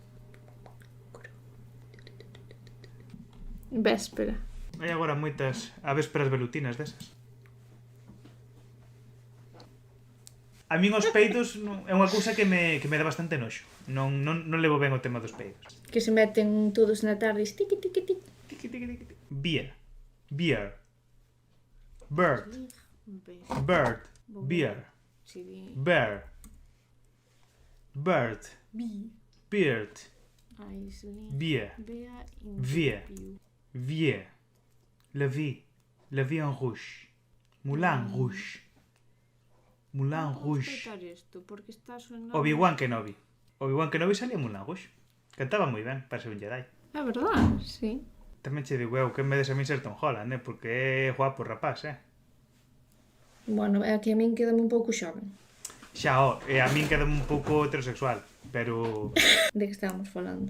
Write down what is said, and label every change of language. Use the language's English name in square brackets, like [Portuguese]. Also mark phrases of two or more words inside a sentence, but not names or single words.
[Galician] Véspera. Hai agora moitas avésperas velutinas desas. A min os peidos é unha cousa que me dá bastante noxo. Non levo ben o tema dos peidos. Que se meten todos na tarde e tiqui, tiqui, tiqui. Tiqui, tiqui, tiqui, tiqui. [English] Beer. Beer. Bird. Bird. Beer. Bear. Bird. Beard. Beer. Vier. [French] Vier. La vie. La vie en rouge. Moulin rouge. Moulin rouge. [Galician] Obi-Wan Kenobi. Obi-Wan Kenobi salía en Moulin rouge. Cantaba moi ben para ser un Jedi. É verdade, sí. Tamén che digo eu que me des a min ser Tom Holland, porque é guapo rapaz, Bueno, é que a min quedame un pouco xoven. Xa, a min quedame un pouco heterosexual, pero... De que estábamos falando?